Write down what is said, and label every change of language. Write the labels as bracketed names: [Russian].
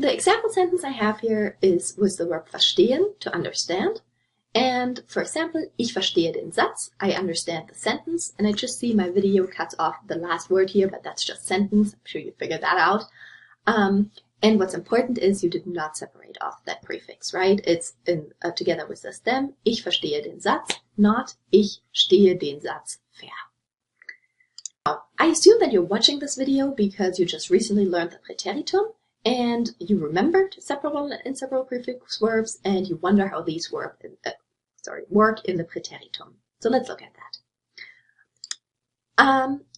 [English] The example sentence I have here was the verb verstehen, to understand. And for example, [German] ich verstehe den Satz, [English] I understand the sentence, and I just see my video cuts off the last word here, but that's just sentence. I'm sure you figured that out. And what's important is you did not separate off that prefix, right? It's together with the stem, [German] ich verstehe den Satz, [English] not [German] ich stehe den Satz [English] fair. Now, I assume that you're watching this video because you just recently learned the Präteritum, and you remembered separable and inseparable prefix verbs, and you wonder how these work in the Präteritum. So let's look at that.